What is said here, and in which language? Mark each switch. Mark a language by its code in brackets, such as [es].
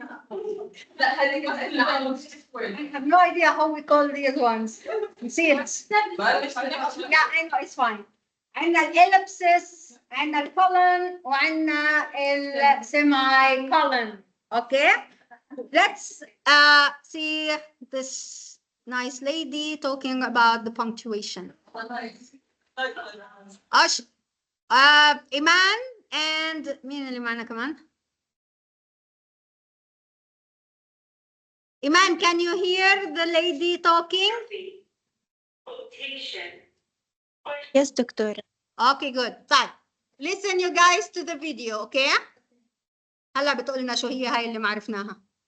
[en] I have no idea how we call these ones. See it. Yeah, I know, it's fine. [ar] عندنا الellipsis, عندنا الcolon, وعندنا الsemicolon. [en] Okay? Let's see this nice lady talking about the punctuation. Iman and [ar] مين اللي معنا كمان؟ [en] Iman, can you hear the lady talking? Yes, doctor. Okay, good. طيب. Listen you guys to the video, okay? [ar] هلا بتقول لنا شو هي هاي اللي ما عرفناها.